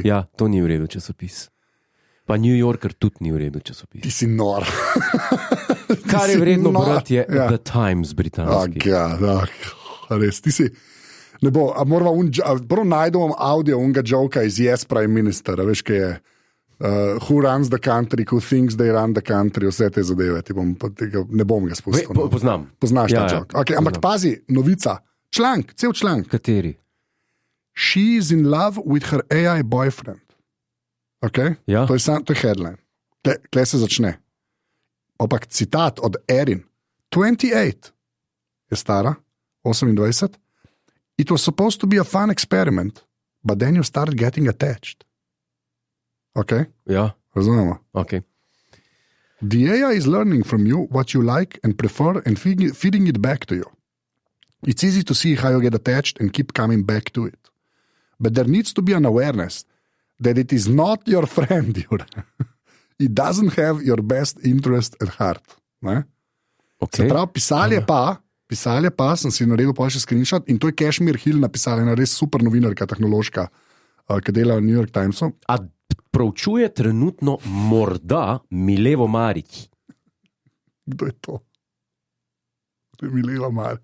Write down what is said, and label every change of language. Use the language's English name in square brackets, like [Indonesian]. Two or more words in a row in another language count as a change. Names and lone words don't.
[Slovenian] Ja, to ni v redu časopis. Pa New Yorker tudi ni v redu Ti časopis. si nor. Kar je vredno brati je Ja. The Times britanski. Res, ti si. Ne bo, moramo prvo najdemo audio unga joka iz Yes Prime Minister, veš, kaj je. [English] Who runs the country, who thinks they run the country, [Slovenian] vse te zadeve. Ne bom ga spustil. Poznam. Poznaš ta Ja, jok. Okay, ampak pazi, novica, članek, cel članek. Kateri? [English] She is in love with her AI boyfriend. [Slovenian] Okay? Ja. To je headline. Kle se začne. Ampak citat od Erin, 28 je stara, 28, [English] It was supposed to be a fun experiment, but then you start getting attached. [Slovenian] Okay? Ja, Razumemo. ok. [English] The AI is learning from you what you like and prefer and feeding it back to you. It's easy to see how you get attached and keep coming back to it. But there needs to be an awareness that it is not your friend. It doesn't have your best interest at heart. [Slovenian] Ne? Okay. Se pravi, pisali pa, sem si naredil pa še screenshot in to je Kashmir Hill napisala, ena res super novinarka, tehnološka, ki dela v New York Timesu. A proučuje trenutno morda Milevo Marić? Kdo je to? Kdo je Mileva Marić?